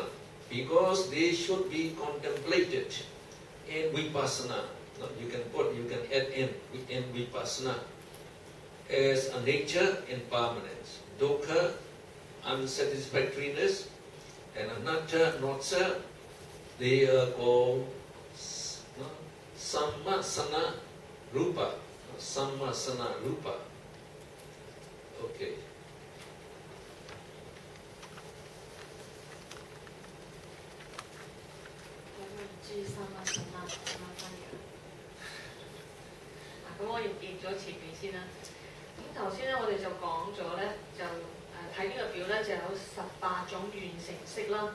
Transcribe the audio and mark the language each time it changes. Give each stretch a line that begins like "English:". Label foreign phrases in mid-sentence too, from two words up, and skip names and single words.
English: Because they should be contemplated in vipassana. You can add in vipassana as a nature impermanence, dukkha, unsatisfactoriness, and anatta, not self. They are called
Pali: sammasana rupa. Sammasana rupa.
English: Okay.
Cantonese: 咁我亦見咗前面先啦。咁頭先咧，我哋就講咗咧，就睇呢個表咧，就有18種完成式啦。